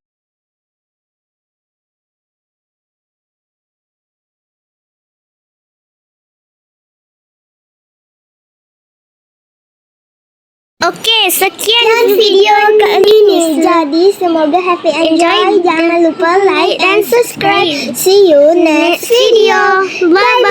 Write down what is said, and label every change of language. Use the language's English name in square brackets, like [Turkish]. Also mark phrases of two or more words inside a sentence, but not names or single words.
[Indonesian] Okey, sekian video kali ini. Jadi semoga [English] happy enjoy. [Indonesian] Jangan lupa like dan subscribe. [English] See you next video. Bye.